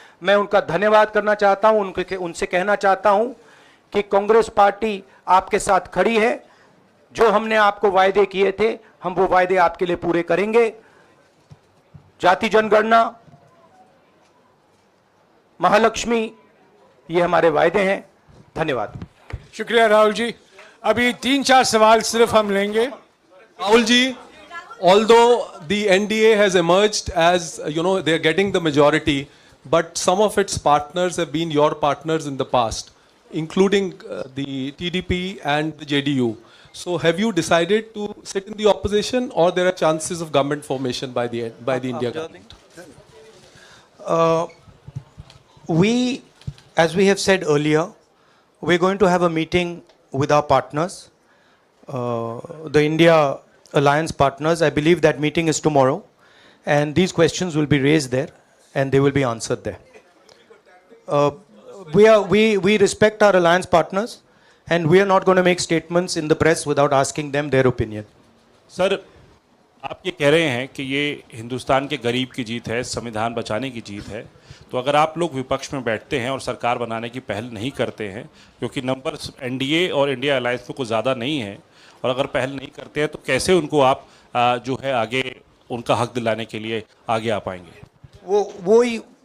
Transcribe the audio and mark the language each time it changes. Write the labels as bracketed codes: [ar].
[hi] मैं उनका धन्यवाद करना चाहता हूं, उनसे कहना चाहता हूं कि कांग्रेस पार्टी आपके साथ खड़ी है। जो हमने आपको वायदे किए थे, हम वो वायदे आपके लिए पूरे करेंगे। जाति जनगणना, महालक्ष्मी, ये हमारे वायदे हैं। धन्यवाद। शुक्रिया राहुल जी। अभी 3-4 सवाल सिर्फ हम लेंगे। [en] Rahul ji, although the NDA has emerged as, they are getting the majority, but some of its partners have been your partners in the past, including the TDP and the JDU. So have you decided to sit in the opposition, or there are chances of government formation by the India government? As we have said earlier, we're going to have a meeting with our partners, the India Alliance partners. I believe that meeting is tomorrow, and these questions will be raised there, and they will be answered there. We respect our alliance partners, and we are not going to make statements in the press without asking them their opinion. [hi] Sir, आप ये कह रहे हैं कि ये हिंदुस्तान के गरीब की जीत है, संविधान बचाने की जीत है, तो अगर आप लोग विपक्ष में बैठते हैं और सरकार बनाने की पहल नहीं करते हैं, क्योंकि नंबर एनडीए और इंडिया अलायंस में कुछ ज़्यादा नहीं है, और अगर पहल नहीं करते हैं तो कैसे उनको आप जो है आगे उनका हक दिलाने के लिए आगे आ पाएंगे?